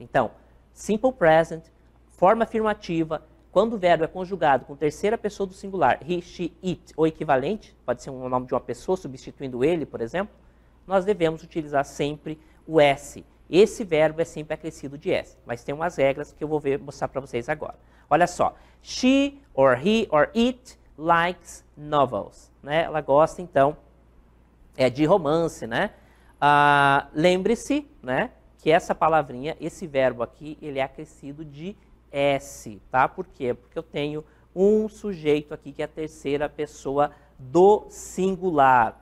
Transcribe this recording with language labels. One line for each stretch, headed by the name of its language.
Portuguese: Então, Simple Present, forma afirmativa, quando o verbo é conjugado com terceira pessoa do singular, he, she, it, ou equivalente, pode ser um nome de uma pessoa substituindo ele, por exemplo, nós devemos utilizar sempre o S. Esse verbo é sempre acrescido de S, mas tem umas regras que eu vou mostrar para vocês agora. Olha só,
English: she, or he, or it likes novels.
Portuguese: Né? Ela gosta, então, de romance, né? Lembre-se, né, que essa palavrinha, esse verbo aqui, ele é acrescido de S, tá? Por quê? Porque eu tenho um sujeito aqui que é a terceira pessoa do singular.